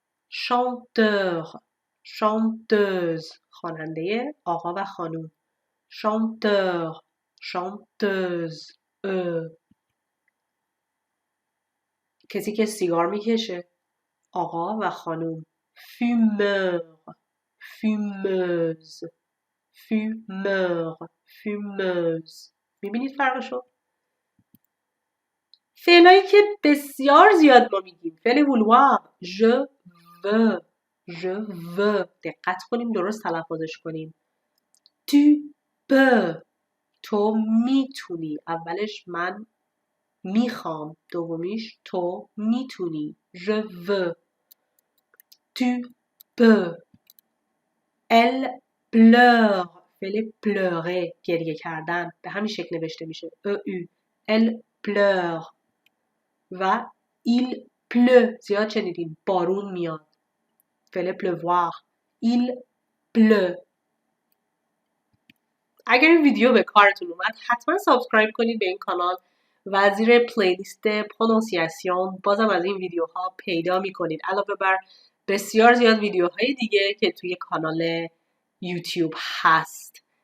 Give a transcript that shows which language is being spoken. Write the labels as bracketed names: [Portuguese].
[Persian] chanteur chanteuse خواننده آقا و خانوم. chanteur chanteuse کسی که سیگار میکشه آقا و خانوم. [French] fumeur fumeuse fumeur fumeuse. [Persian] میبینید فرقشو؟ فعلایی که بسیار زیاد ما میگیم. [French] فعل vouloir je veux je veux. [Persian] دقت کنیم درست تلفظش کنیم. [French] tu peux [Persian] تو میتونی. اولش من میخوام. دومیش تو میتونی. [French] je veux tu peux. elle pleure [Persian] فعل pleurer گریه کردن به همین شکل نوشته میشه. [French] e-u elle pleure. [Persian] و [French] il pleut [Persian] زیاد شنیدین بارون میاد. [French] فعل pleuvoir il pleut. [Persian] اگر این ویدیو به کارتون اومد حتما سابسکرایب کنید به این کانال و زیر پلیلیست پرونانسیاسیون بازم از این ویدیوها پیدا میکنید، علاوه بر بسیار زیاد ویدیوهای دیگه که توی کانال یوتیوب هست.